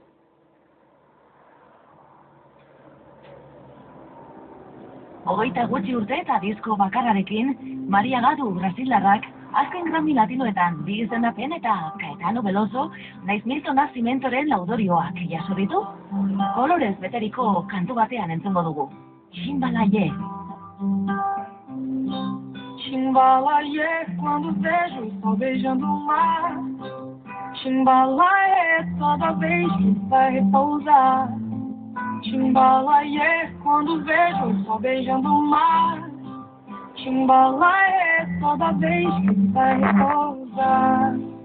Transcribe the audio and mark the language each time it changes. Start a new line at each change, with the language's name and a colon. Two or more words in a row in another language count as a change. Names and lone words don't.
Basque: Hogeita gutxi urte eta disko bakarrarekin, Maria Gadu brasildarrak azken Grammy Latinoetan bi izendapen eta Caetano Veloso naiz Milton Nascimentoren laudorioak jaso ditu. Kolorez beteriko kantu batean entzungo dugu.
Portuguese: Chimbalaye. Chimbalaye, quando vejo o sol beijando o mar. Chimbalaye, toda vez que vai repousar. Chimbalaye, quando vejo o sol beijando o mar. Chimbalaye, toda vez que vai repousar.